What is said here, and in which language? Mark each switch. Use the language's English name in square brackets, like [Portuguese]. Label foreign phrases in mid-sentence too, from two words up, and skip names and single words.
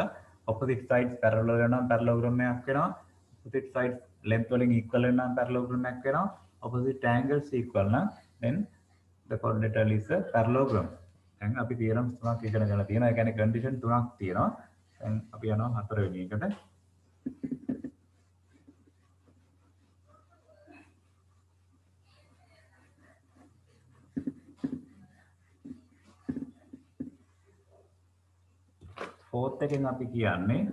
[English] opposite sides parallel [Sinhala] වෙනවා parallelogram එකක් වෙනවා. [English] opposite sides length [Sinhala] වලින් equal වෙනවා parallelogram එකක් වෙනවා. [English] opposite angles equal නම් then the quadrilateral is a parallelogram. [Sinhala] දැන් අපි theorems තුනක් ඉගෙන ගන්න තියෙනවා. ඒ කියන්නේ condition තුනක් තියෙනවා. දැන් අපි යනවා හතරවෙනි එකට. fourth එකෙන් අපි කියන්නේ